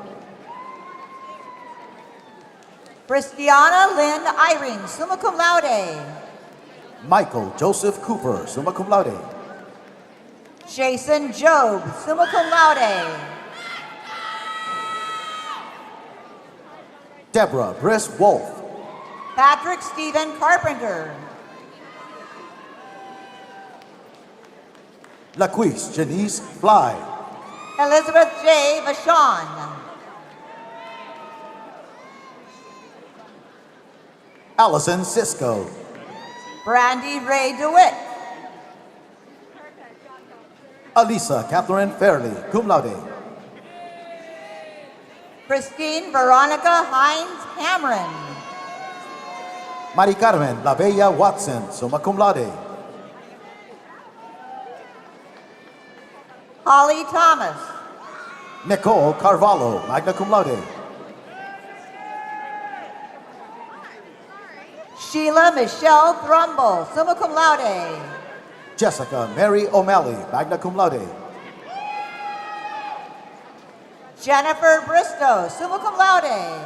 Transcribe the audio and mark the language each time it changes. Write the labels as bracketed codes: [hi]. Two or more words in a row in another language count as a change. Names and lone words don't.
[en] Christiana Lynn Irene, [la] summa cum laude. [en] Michael Joseph Cooper, [la] summa cum laude. [en] Jason Job, [la] summa cum laude. [en] Deborah Briss Wolf. Patrick Stephen Carpenter. Laquise Janice Fly. Elizabeth J. Vachon. Allison Cisco. Brandy Ray DeWitt. Alisa Catherine Fairley, [la] cum laude. [en] Christine Veronica Hines Cameron. Mari Carmen La Bella Watson, [la] summa cum laude. [en] Holly Thomas. Nicole Carvalho, [la] magna cum laude. [en] Sheila Michelle Thrumble, [la] summa cum laude. [en] Jessica Mary O'Malley, [la] magna cum laude. [en] Jennifer Bristow, [la] summa cum laude.